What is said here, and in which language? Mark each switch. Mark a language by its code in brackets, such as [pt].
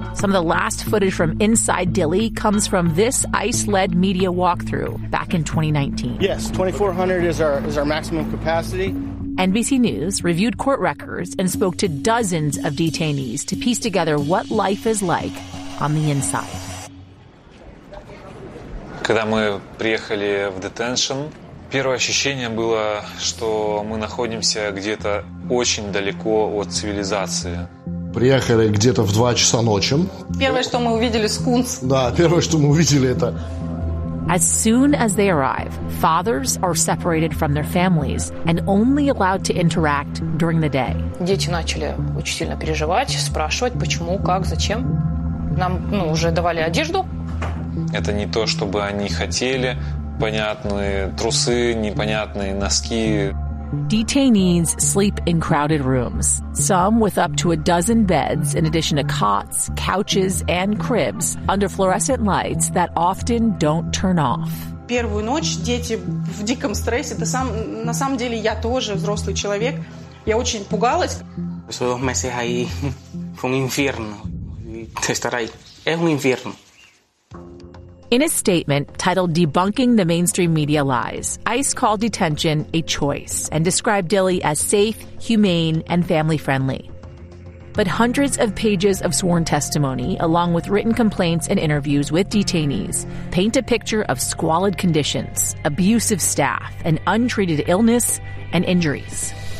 [en] Some of the last footage from inside Dilley comes from this ICE-led media walkthrough back in 2019. Yes, 2,400 is our maximum capacity. NBC News reviewed court records and spoke to dozens of detainees to piece together what life is like on the inside. [ru] Когда мы приехали в детеншн, первое ощущение было, что мы находимся где-то очень далеко от цивилизации. Приехали где-то в 2 часа ночи. Первое, что мы увидели, скунс. Да, первое, что мы увидели, это... [en] As soon as they arrive, fathers are separated from their families and only allowed to interact during the day. [ru] Дети начали очень сильно переживать, спрашивать, почему, как, зачем. Нам, ну, уже давали одежду. Это не то, чтобы они хотели. Понятные трусы, непонятные носки. [en] Detainees sleep in crowded rooms, some with up to a dozen beds in addition to cots, couches, and cribs under fluorescent lights that often don't turn off. [ru] Первую ночь дети в диком стрессе. Это сам, на самом деле я тоже взрослый человек. Я очень пугалась. [es] Esos dos meses ahí fue un infierno. Estar ahí es un infierno. [en] In a statement titled Debunking the Mainstream Media Lies, ICE called detention a choice and described Dilley as safe, humane, and family-friendly. But hundreds of pages of sworn testimony, along with written complaints and interviews with detainees, paint a picture of squalid conditions, abusive staff, and untreated illness and injuries.